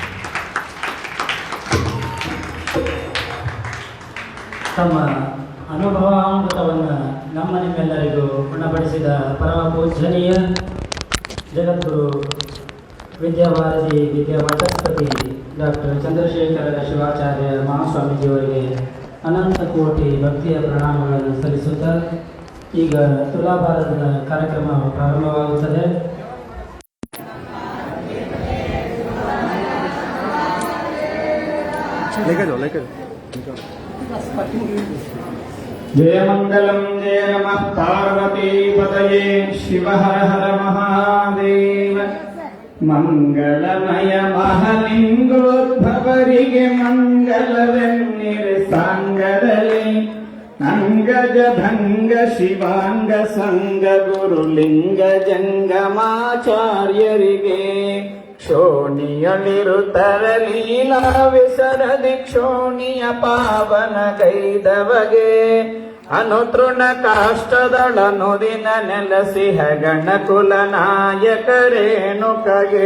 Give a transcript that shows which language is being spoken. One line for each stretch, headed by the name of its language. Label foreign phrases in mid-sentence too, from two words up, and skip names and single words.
Kannada: ತಮ್ಮ ಅನುಭವಾಮೃತವನ್ನು ನಿಮ್ಮೆಲ್ಲರಿಗೂ ಉಣಬಡಿಸಿದ ಪರಮ ಪೂಜನೀಯ ಜಗದ್ಗುರು ವಿದ್ಯಾಭಾರತಿ ವಿದ್ಯಾವಾಚಸ್ಪತಿ ಡಾಕ್ಟರ್ ಚಂದ್ರಶೇಖರ ಶಿವಾಚಾರ್ಯ ಮಹಾಸ್ವಾಮೀಜಿಯವರಿಗೆ ಅನಂತ ಕೋಟಿ ಭಕ್ತಿಯ ಪ್ರಣಾಮಗಳನ್ನು ಸಲ್ಲಿಸುತ್ತಾ ಈಗ ತುಲಾಭಾರತದ ಕಾರ್ಯಕ್ರಮ ಪ್ರಾರಂಭವಾಗುತ್ತದೆ.
Sanskrit: जय मंगलम जय नमः पार्वती पतये शिव हर हर महादेव.
Kannada: ಮಂಗಳಮಯ ಮಹಲಿಂಗೋದ್ಭವರಿಗೆ ಮಂಗಲವೆನ್ನಿರೆ ಸಾಂಗದಲ್ಲಿ ಅಂಗಜ ಭಂಗ ಶಿವಾಂಗ ಸಂಗ ಗುರುಲಿಂಗ ಜಂಗಮಾಚಾರ್ಯರಿಗೆ ಕ್ಷೋಣಿಯಳಿರುತ್ತರ ಲೀಲಾ ವಿಸರದಿ ಕ್ಷೋಣಿಯ ಪಾವನ ಗೈದವಗೆ ಅನುತೃಣ ಕಾಷ್ಟದಳನುದಿನ ನೆಲಸಿಹ ಗಣಕುಲ ನಾಯಕರೇಣುಕಗೆ